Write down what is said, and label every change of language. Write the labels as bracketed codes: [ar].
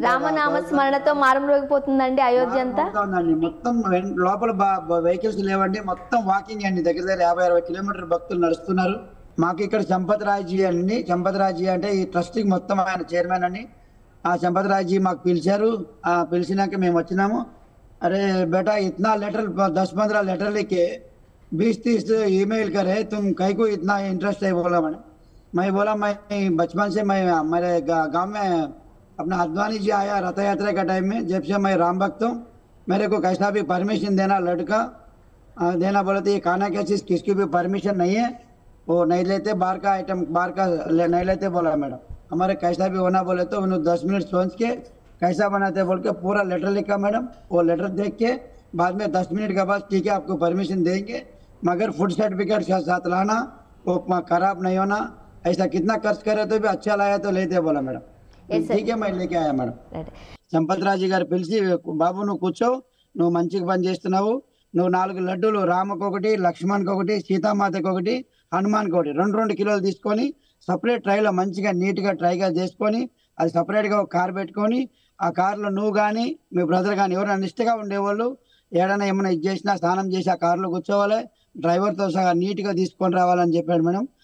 [te] రామనామ స్మరణతో మారుమ్రోగిపోతుందండి అయోధ్య అంతా. మొత్తం లోపల వెహికల్స్ లేవండి, మొత్తం వాకింగ్ అండి. దగ్గర 50-60 కిలోమీటర్ భక్తులు నడుస్తున్నారు. మాకు ఇక్కడ సంపత్ రాయ్జీ అండి. సంపత్ రాయ్జీ అంటే ఈ ట్రస్ట్ కి మొత్తం ఆయన చైర్మన్ అండి. ఆ సంపత్ రాయ్జీ మాకు పిలిచారు. పిలిచినాక మేము వచ్చినాము. [hi] अरे बेटा इतना लेटर 10-15 लेटर लिखे 20-30 ईमेल करे, तुम कहीं को इतना इंटरेस्ट है? बोला मैं बोला मैं बचपन से मैं मेरे गांव में अपना अद्वानी जी आया रथ यात्रा का टाइम में, जब से मैं राम भक्त हूँ, मेरे को कैसा भी परमिशन देना लड़का देना बोले तो ये खाना क्या चीज़ किसकी भी परमिशन नहीं है, वो नहीं लेते, बाहर का आइटम बाहर का नहीं लेते बोला मैडम। हमारे कैसा भी होना बोले तो उन्होंने 10 मिनट सोच के कैसा बनाते बोल के पूरा लेटर लिखा मैडम। वो लेटर देख के बाद में 10 मिनट के बाद ठीक है आपको परमिशन देंगे, मगर फूड सर्टिफिकेट के साथ लाना, वो खराब नहीं होना, ऐसा कितना खर्च करे तो भी अच्छा लाया तो लेते बोला मैडम। ठीक है मैं लेके आया मैडम। [te] సంపత్ రాజు గారు పిలిచి బాబు నువ్వు కూర్చో, నువ్వు మంచిగా పని చేస్తున్నావు, నువ్వు 4 లడ్డూలు రామకొకటి, లక్ష్మణ్కి ఒకటి, సీతామాతకి ఒకటి, హనుమాన్కి ఒకటి 2-2 కిలోలు తీసుకొని సపరేట్ ట్రైలో మంచిగా నీట్గా ట్రైగా చేసుకొని అది సపరేట్గా ఒక కార్ పెట్టుకొని ఆ కార్లో నువ్వు కానీ మీ బ్రదర్ కానీ ఎవరైనా నిష్ఠగా ఉండేవాళ్ళు ఏడైనా ఏమైనా ఇది చేసినా స్నానం చేసి ఆ కార్లో కూర్చోవాలి, డ్రైవర్తో సహా నీట్గా తీసుకొని రావాలని చెప్పాడు మేడం।